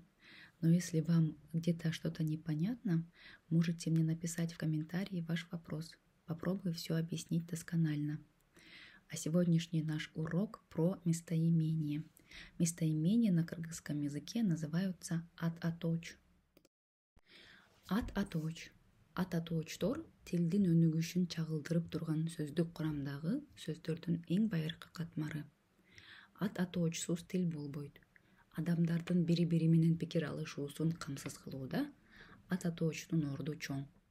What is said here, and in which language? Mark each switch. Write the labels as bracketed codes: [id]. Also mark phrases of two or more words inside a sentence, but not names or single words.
[ru] Но если вам где-то что-то непонятно, можете мне написать в комментарии ваш вопрос. Попробую все объяснить досконально. А сегодняшний наш урок про местоимение. Местоимения на кыргызском языке называются ат-аточ. [ky] Ат-аточ. Ат-аточтор тилдин өнүгүшүн чагылдырып турган сөздүк курамдагы сөздөрдүн эң байыркы катмары. Ат-атоочсуз тил болбойт. Адамдардын бири-бири менен пикир алышуусун камсыз кылууда ат-атоочтун орду чоң.